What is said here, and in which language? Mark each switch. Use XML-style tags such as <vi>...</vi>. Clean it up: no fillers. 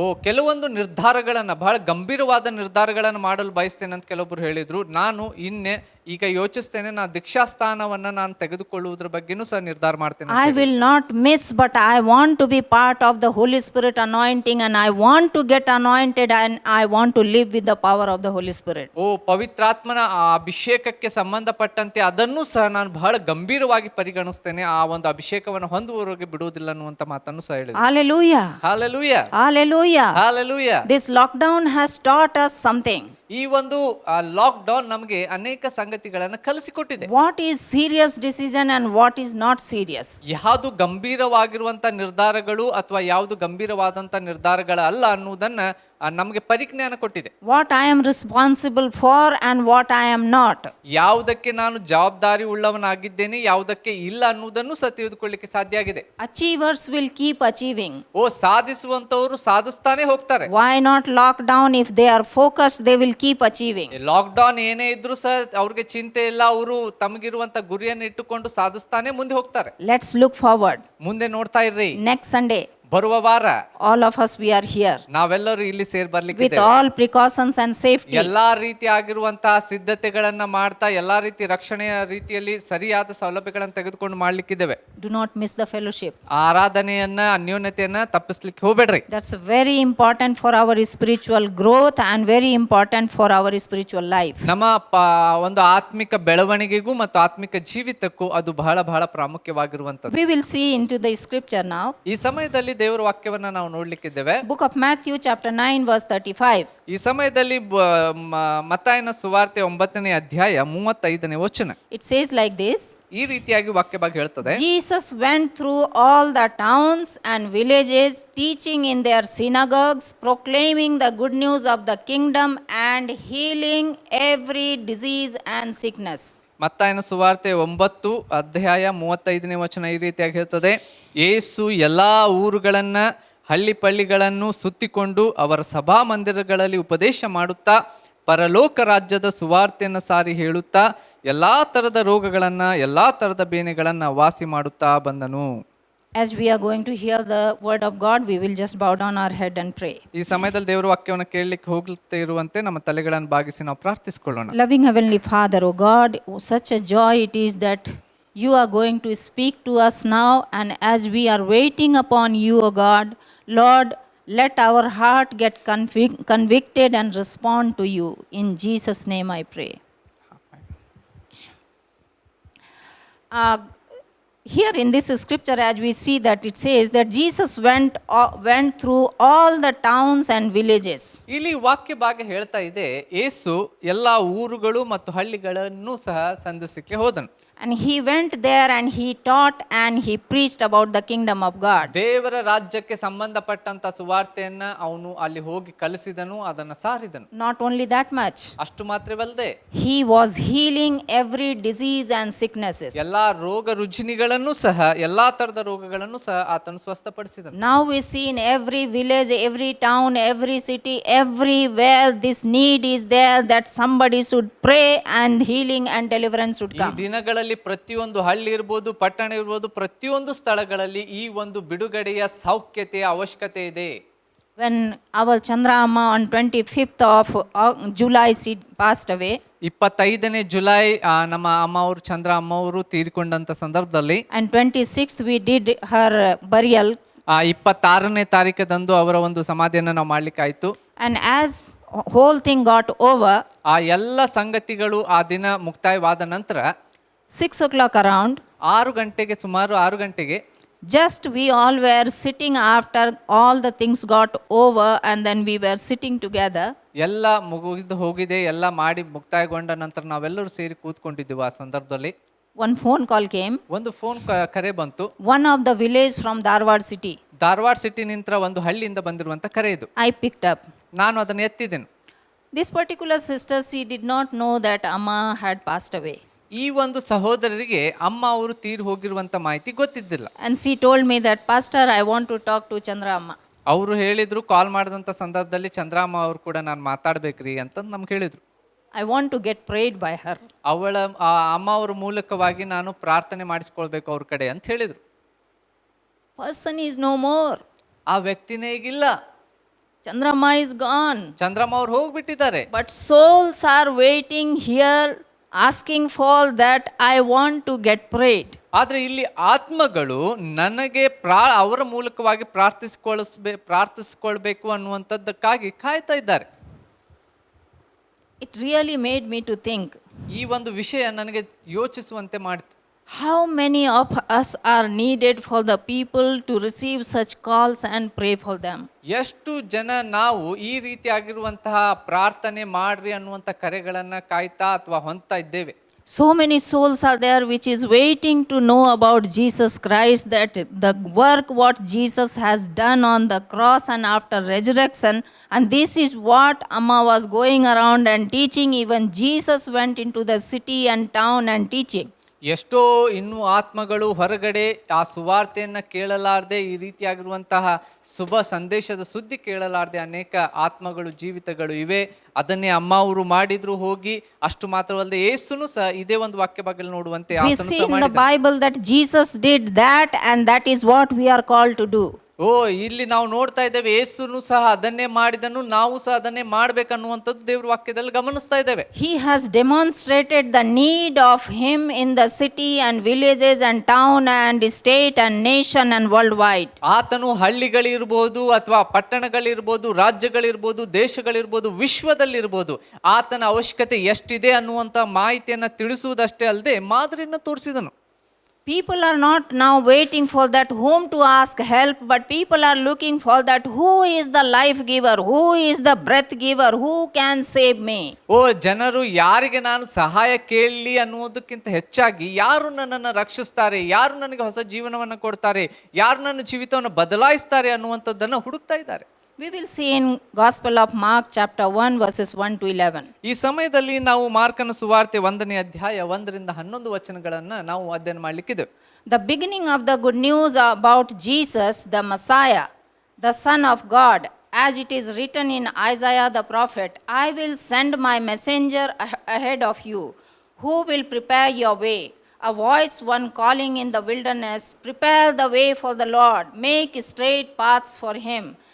<kn>ಕೆಲವೊಂದು ನಿರ್ಧಾರಗಳನ್ನ, ಬಹಳ ಗಂಭೀರವಾದ ನಿರ್ಧಾರಗಳನ್ನು ಮಾಡಲು ಬಯಸ್ತೇನೆ ಅಂತ ಕೆಲವೊಬ್ರು ಹೇಳಿದ್ರು. ನಾನು ಈಗ ಯೋಚಿಸ್ತೇನೆ, ನಾನು ದೀಕ್ಷಾಸ್ಥಾನವನ್ನ ನಾನು ತೆಗೆದುಕೊಳ್ಳುವುದರ ಬಗ್ಗೆನೂ ಸಹ ನಿರ್ಧಾರ ಮಾಡ್ತೇನೆ.</kn> <en>I will not miss, but I want to be part of the Holy Spirit anointing, and I want to get anointed, and I want to live with the power of the Holy Spirit.</en> <kn>ಪವಿತ್ರಾತ್ಮನ ಅಭಿಷೇಕಕ್ಕೆ ಸಂಬಂಧಪಟ್ಟಂತೆ ಅದನ್ನು ಸಹ ನಾನು ಬಹಳ ಗಂಭೀರವಾಗಿ ಪರಿಗಣಿಸ್ತೇನೆ, ಆ ಒಂದು ಅಭಿಷೇಕವನ್ನು ಹೊಂದುವವರೆಗೆ ಬಿಡುವುದಿಲ್ಲ ಅನ್ನುವಂತ ಮಾತನ್ನು ಸಹ ಹೇಳಿದ್ರು.</kn> <en>Hallelujah. Hallelujah. Hallelujah. Hallelujah. This lockdown has taught us something.</en> <kn>ಈ ಒಂದು ಲಾಕ್ ಡೌನ್ ನಮಗೆ ಅನೇಕ ಸಂಗತಿಗಳನ್ನು ಕಲಿಸಿಕೊಟ್ಟಿದೆ.</kn> <en>What is serious decision and what is not serious?</en> <kn>ಯಾವುದು ಗಂಭೀರವಾಗಿರುವಂತ ನಿರ್ಧಾರಗಳು ಅಥವಾ ಯಾವುದು ಗಂಭೀರವಾದಂತ ನಿರ್ಧಾರಗಳಲ್ಲ ಅನ್ನುವುದನ್ನ ನಮಗೆ ಪರಿಜ್ಞಾನ ಕೊಟ್ಟಿದೆ.</kn> <en>What I am responsible for and what I am not.</en> <kn>ಯಾವುದಕ್ಕೆ ನಾನು ಜವಾಬ್ದಾರಿ ಉಳ್ಳವನಾಗಿದ್ದೇನೆ, ಯಾವುದಕ್ಕೆ ಇಲ್ಲ ಅನ್ನುವುದನ್ನು ಸಹ ತಿಳಿದುಕೊಳ್ಳಿಕ್ಕೆ ಸಾಧ್ಯ ಆಗಿದೆ.</kn> <en>Achievers will keep achieving.</en> <kn>ಸಾಧಿಸುವಂತವರು ಸಾಧಿಸ್ತಾನೆ ಹೋಗ್ತಾರೆ.</kn> <en>Why not lockdown? If they are focused, they will keep achieving.</en> <kn>Lock down ಏನೇ ಇದ್ರೂ ಸಹ ಅವ್ರಿಗೆ ಚಿಂತೆ ಇಲ್ಲ, ಅವರು ತಮಗಿರುವಂತ ಗುರಿಯನ್ನು ಇಟ್ಟುಕೊಂಡು ಸಾಧಿಸ್ತಾನೆ ಮುಂದೆ ಹೋಗ್ತಾರೆ.</kn> <en>Let's look forward.</en> <kn>ಮುಂದೆ ನೋಡ್ತಾ ಇರ್ರಿ.</kn> <en>Next Sunday,</en> <kn>ಬರುವ ವಾರ</kn> <en>all of us we are here</en> <kn>ನಾವೆಲ್ಲರೂ ಇಲ್ಲಿ ಸೇರ್ ಬರ್ಲಿಕ್ಕೆ</kn> <en>with all precautions and safety.</en> <kn>ಎಲ್ಲಾ ರೀತಿ ಆಗಿರುವಂತಹ ಸಿದ್ಧತೆಗಳನ್ನ ಮಾಡ್ತಾ ಎಲ್ಲಾ ರೀತಿ ರಕ್ಷಣೆಯ ರೀತಿಯಲ್ಲಿ ಸರಿಯಾದ ಸೌಲಭ್ಯಗಳನ್ನು ತೆಗೆದುಕೊಂಡು ಮಾಡ್ಲಿಕ್ಕಿದ್ದೇವೆ.</kn> <en>Do not miss the fellowship.</en> <kn>ಆರಾಧನೆಯನ್ನ, ಅನ್ಯೋನ್ಯತೆಯನ್ನ ತಪ್ಪಿಸ್ಲಿಕ್ಕೆ ಹೋಗ್ಬೇಡ್ರಿ.</kn> <en>That's very important for our spiritual growth and very important for our spiritual life.</en> <kn>ನಮ್ಮ ಒಂದು ಆತ್ಮಿಕ ಬೆಳವಣಿಗೆಗೂ ಮತ್ತು ಆತ್ಮಿಕ ಜೀವಿತಕ್ಕೂ ಅದು ಬಹಳ ಬಹಳ ಪ್ರಾಮುಖ್ಯವಾಗಿರುವಂತದ್ದು.</kn> <en>We will see into the scripture now.</en> <kn>ಈ ಸಮಯದಲ್ಲಿ ದೇವರ ವಾಕ್ಯವನ್ನ ನಾವು ನೋಡ್ಲಿಕ್ಕಿದ್ದೇವೆ.</kn> <en>Book of Matthew chapter 9 verse 35.</en> <kn>ಈ ಸಮಯದಲ್ಲಿ ಮತ್ತಾಯನ ಸುವಾರ್ತೆ 9ನೇ ಅಧ್ಯಾಯ 35ನೇ ವಚನ.</kn> <en>It says like this.</en> <kn>ಈ ರೀತಿಯಾಗಿ ವಾಕ್ಯ ಭಾಗ ಹೇಳ್ತದೆ.</kn> <en>Jesus went through all the towns and villages, teaching in their synagogues, proclaiming the good news of the kingdom and healing every disease and sickness.</en> <kn>ಮತ್ತಾಯನ ಸುವಾರ್ತೆ 9 ಅಧ್ಯಾಯ 35ನೇ ವಚನ ಈ ರೀತಿಯಾಗಿ ಹೇಳ್ತದೆ. ಯೇಸು ಎಲ್ಲಾ ಊರುಗಳನ್ನ, ಹಳ್ಳಿ ಪಳ್ಳಿಗಳನ್ನು ಸುತ್ತಿಕೊಂಡು ಅವರ ಸಭಾ ಮಂದಿರಗಳಲ್ಲಿ ಉಪದೇಶ ಮಾಡುತ್ತಾ ಪರಲೋಕ ರಾಜ್ಯದ ಸುವಾರ್ತೆಯನ್ನು ಸಾರಿ ಹೇಳುತ್ತಾ ಎಲ್ಲಾ ತರದ ರೋಗಗಳನ್ನ, ಎಲ್ಲಾ ತರದ ಬೇನೆಗಳನ್ನ ವಾಸಿ ಮಾಡುತ್ತಾ ಬಂದನು.</kn> <en>As we are going to hear the word of God, we will just bow down our head and pray.</en> <kn>ಈ ಸಮಯದಲ್ಲಿ ದೇವರ ವಾಕ್ಯವನ್ನು ಕೇಳಲಿಕ್ಕೆ ಹೋಗ್ತಾ ಇರುವಂತೆ ನಮ್ಮ ತಲೆಗಳನ್ನು ಬಾಗಿಸಿ ನಾವು ಪ್ರಾರ್ಥಿಸಿಕೊಳ್ಳೋಣ.</kn> <en>Loving Heavenly Father, O God, such a joy it is that you are going to speak to us now, and as we are waiting upon you, O God, Lord, let our heart get convicted and respond to you. In Jesus' name I pray. Here in this scripture, as we see that it says that Jesus went through all the towns and villages.</en> <kn>ಇಲ್ಲಿ ವಾಕ್ಯ ಭಾಗ ಹೇಳ್ತಾ ಇದೆ, ಯೇಸು ಎಲ್ಲಾ ಊರುಗಳು ಮತ್ತು ಹಳ್ಳಿಗಳನ್ನು ಸಹ ಸಂಧಿಸಲಿಕ್ಕೆ ಹೋದನು.</kn> <en>And he went there and he taught and he preached about the kingdom of God.</en> <kn>ದೇವರ ರಾಜ್ಯಕ್ಕೆ ಸಂಬಂಧಪಟ್ಟಂತ ಸುವಾರ್ತೆಯನ್ನ ಅವನು ಅಲ್ಲಿ ಹೋಗಿ ಕಲಿಸಿದನು, ಅದನ್ನ ಸಾರಿದನು.</kn> <en>Not only that much,</en> <kn>ಅಷ್ಟು ಮಾತ್ರವಲ್ಲದೆ</kn> <en>he was healing every disease and sicknesses.</en> <kn>ಎಲ್ಲಾ ರೋಗ ರುಜಿನಿಗಳನ್ನು ಸಹ, ಎಲ್ಲಾ ತರದ ರೋಗಗಳನ್ನು ಸಹ ಆತನು ಸ್ವಸ್ಥಪಡಿಸಿದನು.</kn> <en>Now we see in every village, every town, every city, everywhere this need is there that somebody should pray and healing and deliverance should</en> <kn>ಈ</kn> <en>come.</en> <kn>ದಿನಗಳಲ್ಲಿ ಪ್ರತಿಯೊಂದು ಹಳ್ಳಿ ಇರ್ಬೋದು, ಪಟ್ಟಣ ಇರ್ಬೋದು, ಪ್ರತಿಯೊಂದು ಸ್ಥಳಗಳಲ್ಲಿ ಈ ಒಂದು ಬಿಡುಗಡೆಯ ಸೌಖ್ಯತೆಯ ಅವಶ್ಯಕತೆ ಇದೆ.</kn> <en>When our Chandra Amma on 25th of July she passed away,</en> <kn>25ನೇ July ನಮ್ಮ ಅಮ್ಮ ಅವರು, ಚಂದ್ರ ಅಮ್ಮ ಅವರು ತೀರಿಕೊಂಡಂತ ಸಂದರ್ಭದಲ್ಲಿ,</kn> <en>and 26th we did her burial.</en> <kn>26ನೇ ತಾರೀಕದಂದು ಅವರ ಒಂದು ಸಮಾಧಿಯನ್ನು ನಾವು ಮಾಡ್ಲಿಕ್ಕೆ ಆಯ್ತು.</kn> <en>And as whole thing got over,</en> <kn>ಆ ಎಲ್ಲ ಸಂಗತಿಗಳು ಆ ದಿನ ಮುಕ್ತಾಯವಾದ ನಂತರ</kn> <en>6 o'clock around,</en> <kn>6 ಗಂಟೆಗೆ, ಸುಮಾರು 6 ಗಂಟೆಗೆ,</kn> <en>just we all were sitting after all the things got over and then we were sitting together.</en> <kn>ಎಲ್ಲ ಮುಗಿದು ಹೋಗಿದೆ, ಎಲ್ಲ ಮಾಡಿ ಮುಕ್ತಾಯಗೊಂಡ ನಂತರ ನಾವೆಲ್ಲರೂ ಸೇರಿ ಕೂತ್ಕೊಂಡಿದ್ದೀವಿ. ಆ ಸಂದರ್ಭದಲ್ಲಿ</kn> <en>One phone call came.</en> <kn>ಒಂದು ಫೋನ್ ಕರೆ ಬಂತು.</kn> <en>One of the village from Dharwad city.</en> <kn>Dharwad city ನಿಂತ ಒಂದು ಹಳ್ಳಿಯಿಂದ ಬಂದಿರುವಂತ ಕರೆ ಇದು.</kn> <en>I picked up.</en> <kn>ನಾನು ಅದನ್ನು ಎತ್ತಿದ್ದೇನೆ.</kn> <en>This particular sister, she did not know that Amma had passed away.</en> <kn>ಈ ಒಂದು ಸಹೋದರರಿಗೆ ಅಮ್ಮ ಅವರು ತೀರಿ ಹೋಗಿರುವಂತ ಮಾಹಿತಿ ಗೊತ್ತಿದ್ದಿಲ್ಲ.</kn> <en>And she told me that, Pastor, I want to talk to Chandra Amma.</en> <kn>ಅವರು ಹೇಳಿದ್ರು, ಕಾಲ್ ಮಾಡಿದಂಥ ಸಂದರ್ಭದಲ್ಲಿ ಚಂದ್ರಮ್ಮ ಅವರು ಕೂಡ ನಾನು ಮಾತಾಡ್ಬೇಕ್ರಿ ಅಂತ ನಮ್ಗೆ ಹೇಳಿದ್ರು.</kn> <en>I want to get prayed by her.</en> <kn>ಅವಳ ಅಮ್ಮ ಅವರ ಮೂಲಕವಾಗಿ ನಾನು ಪ್ರಾರ್ಥನೆ ಮಾಡಿಸ್ಕೊಳ್ಬೇಕು ಅವ್ರ ಕಡೆ ಅಂತ ಹೇಳಿದ್ರು.</kn> <en>Person is no more.</en> <kn>ಆ ವ್ಯಕ್ತಿನೇ ಈಗಿಲ್ಲ,</kn> <en>Chandra Amma is gone.</en> <kn>Chandramma ಅವ್ರು ಹೋಗ್ಬಿಟ್ಟಿದ್ದಾರೆ.</kn> <en>But souls are waiting here, asking for that I want to get prayed.</en> <kn>ಆದ್ರೆ ಇಲ್ಲಿ ಆತ್ಮಗಳು ನನಗೆ ಅವರ ಮೂಲಕವಾಗಿ ಪ್ರಾರ್ಥಿಸ್ಕೊಳ್ಬೇಕು ಅನ್ನುವಂಥದ್ದಕ್ಕಾಗಿ ಕಾಯ್ತಾ ಇದ್ದಾರೆ.</kn> <en>It really made me to think,</en> <kn>ಈ ಒಂದು ವಿಷಯ ನನಗೆ ಯೋಚಿಸುವಂತೆ ಮಾಡಿತು.</kn> <en>how many of us are needed for the people to receive such calls and pray for them?</en> <kn>ಎಷ್ಟು ಜನ ನಾವು ಈ ರೀತಿಯಾಗಿರುವಂತಹ ಪ್ರಾರ್ಥನೆ ಮಾಡ್ರಿ ಅನ್ನುವಂಥ ಕರೆಗಳನ್ನ ಕಾಯ್ತಾ ಅಥವಾ ಹೊಂದ್ತಾ ಇದ್ದೇವೆ.</kn> <en>So many souls are there which is waiting to know about Jesus Christ, that the work what Jesus has done on the cross and after resurrection, and this is what Amma was going around and teaching. Even Jesus went into the city and town and teaching.</en> <kn>ಎಷ್ಟೋ ಇನ್ನೂ ಆತ್ಮಗಳು ಹೊರಗಡೆ ಆ ಸುವಾರ್ತೆಯನ್ನು ಕೇಳಲಾರದೆ, ಈ ರೀತಿಯಾಗಿರುವಂತಹ ಶುಭ ಸಂದೇಶದ ಸುದ್ದಿ ಕೇಳಲಾರದೆ ಅನೇಕ ಆತ್ಮಗಳು, ಜೀವಿತಗಳು ಇವೆ. ಅದನ್ನೇ ಅಮ್ಮ ಅವರು ಮಾಡಿದ್ರು ಹೋಗಿ. ಅಷ್ಟು ಮಾತ್ರವಲ್ಲದೆ ಯೇಸುನು ಸಹ ಇದೇ ಒಂದು ವಾಕ್ಯ ಭಾಗದಲ್ಲಿ ನೋಡುವಂತೆ</kn> <en>We see in the Bible that Jesus did that, and that is what we are called to do.</en> <kn>ಇಲ್ಲಿ ನಾವು ನೋಡ್ತಾ ಇದ್ದೇವೆ, ಯೇಸುನು ಸಹ ಅದನ್ನೇ ಮಾಡಿದನು, ನಾವು ಸಹ ಅದನ್ನೇ ಮಾಡ್ಬೇಕನ್ನುವಂಥದ್ದು ದೇವ್ರ ವಾಕ್ಯದಲ್ಲಿ ಗಮನಿಸ್ತಾ ಇದ್ದೇವೆ.</kn> <en>He has demonstrated the need of him in the city and villages and town and state and nation and worldwide.</en> <kn>ಆತನು ಹಳ್ಳಿಗಳಿರ್ಬೋದು ಅಥವಾ ಪಟ್ಟಣಗಳಿರ್ಬೋದು, ರಾಜ್ಯಗಳಿರ್ಬೋದು, ದೇಶಗಳಿರ್ಬೋದು, ವಿಶ್ವದಲ್ಲಿರ್ಬೋದು ಆತನ ಅವಶ್ಯಕತೆ ಎಷ್ಟಿದೆ ಅನ್ನುವಂಥ ಮಾಹಿತಿಯನ್ನು ತಿಳಿಸುವುದಷ್ಟೇ ಅಲ್ಲದೆ ಮಾದರಿಯನ್ನು ತೋರಿಸಿದನು.</kn> <en>People are not now waiting for that whom to ask help, but people are looking for that who is the life giver, who is the breath giver, who can save me.</en> <kn>ಜನರು ಯಾರಿಗೆ ನಾನು ಸಹಾಯ ಕೇಳಲಿ ಅನ್ನುವುದಕ್ಕಿಂತ ಹೆಚ್ಚಾಗಿ ಯಾರು ನನ್ನನ್ನು ರಕ್ಷಿಸ್ತಾರೆ, ಯಾರು ನನಗೆ ಹೊಸ ಜೀವನವನ್ನು ಕೊಡ್ತಾರೆ, ಯಾರು ನನ್ನ ಜೀವಿತವನ್ನು ಬದಲಾಯಿಸ್ತಾರೆ ಅನ್ನುವಂಥದ್ದನ್ನು ಹುಡುಕ್ತಾ ಇದ್ದಾರೆ.</kn> <en>We will see in Gospel of Mark chapter 1 verses 1 to 11.</en> <kn>ಈ ಸಮಯದಲ್ಲಿ ನಾವು ಮಾರ್ಕನ ಸುವಾರ್ತೆ 1ನೇ ಅಧ್ಯಾಯ 1ರಿಂದ 11 ವಚನಗಳನ್ನು ನಾವು ಅಧ್ಯಯನ ಮಾಡಲಿಕ್ಕಿದೆ.</kn> <en>The beginning of the good news about Jesus, the Messiah, the Son of God, as it is written in Isaiah the prophet, I will send my messenger ahead of you, who will prepare your way. A voice one calling in the wilderness, prepare the way for the Lord, make straight paths for him.</en>